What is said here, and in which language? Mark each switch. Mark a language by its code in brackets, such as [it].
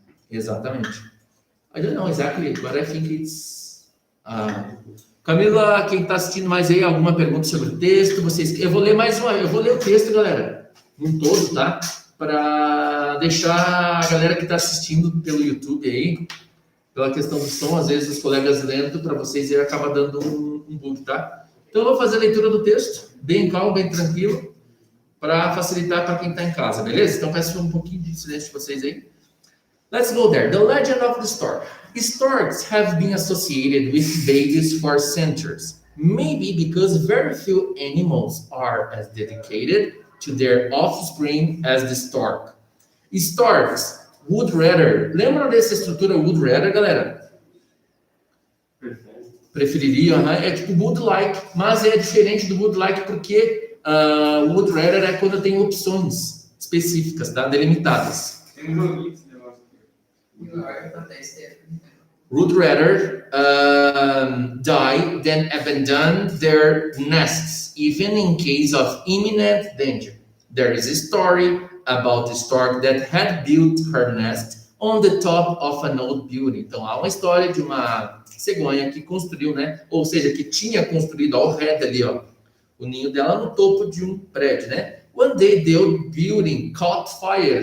[pt] Exatamente. [en] I don't know exactly, but I think it's [pt] Camila, quem está assistindo mais aí, alguma pergunta sobre o texto? Eu vou ler mais uma, eu vou ler o texto, galera, um todo, tá? Para deixar a galera que está assistindo pelo YouTube aí, pela questão do som, às vezes os colegas lendo para vocês e acaba dando um bug, tá? Então eu vou fazer a leitura do texto, bem calmo, bem tranquilo, para facilitar para quem está em casa, beleza? Então peço um pouquinho de silêncio de vocês aí. [en] Let's go there. The legend of the stork. Storks have been associated with babies for centuries, maybe because very few animals are as dedicated to their offspring as the stork. Storks would rather. [pt] Lembram dessa estrutura would rather, galera? Preferiria, né? É tipo would like, mas é diferente do would like porque would rather é quando tem opções específicas, tá? Delimitadas. Tem um joguinho esse negócio aqui. [en] Would rather die than abandon their nests, even in case of imminent danger. There is a story about a stork that had built her nest on the top of an old building. [pt] Então, há uma história de uma cegonha que construiu, né? Ou seja, que tinha construído, ó, o red ali, ó, o ninho dela no topo de um prédio, né? [en] One day the old building caught fire.